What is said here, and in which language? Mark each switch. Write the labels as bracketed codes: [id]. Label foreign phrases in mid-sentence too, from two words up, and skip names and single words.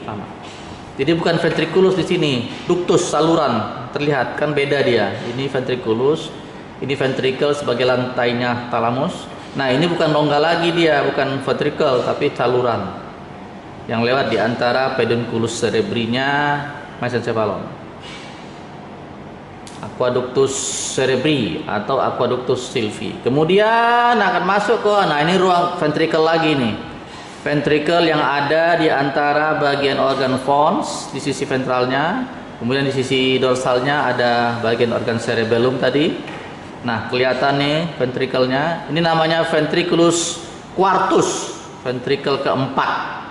[id] Jadi bukan ventriculus di sini, ductus saluran terlihat kan beda dia. Ini ventriculus, ini ventricle sebagai lantainya thalamus. Nah ini bukan rongga lagi dia, bukan ventricle tapi saluran yang lewat di antara [la] pedunculus cerebrinya [id] mesencephalon. [la] Aqueductus cerebri atau aqueductus sylvie. [id] Kemudian akan masuk ke, nah ini ruang ventricle lagi nih. Ventricle yang ada di antara bagian organ pons di sisi ventralnya, kemudian di sisi dorsalnya ada bagian organ cerebellum tadi. Nah kelihatan nih ventricle-nya. Ini namanya [la] ventriculus quartus, [id] ventricle keempat.